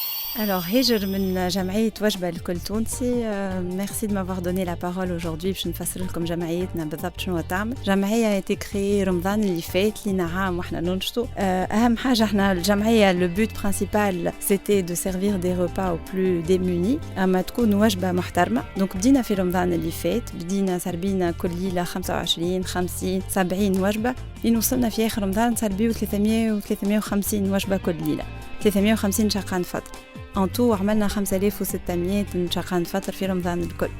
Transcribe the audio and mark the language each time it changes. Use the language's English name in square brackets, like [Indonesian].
[Arabic] Alors, Hijr من جمعية وجبة الكل تونسي. [French] Merci de m'avoir donné la parole aujourd'hui [Arabic] باش نفسر لكم جمعيتنا بالضبط شنو تعمل. جمعية [French] a été créée [Arabic] رمضان اللي فات لينا عام واحنا ننشطوا. أهم حاجة احنا الجمعية [French] le but principal c'était de servir des repas aux plus démunis [Arabic] أما تكون وجبة محترمة. donc بدينا في رمضان اللي فات بدينا سربينا كل ليلة 25 50 70 وجبة لين وصلنا في آخر رمضان سربيو 300 و 350 وجبة كل ليلة 350 شقان فطر. ان تو عملنا 5600 شقان فطر في رمضان الكل.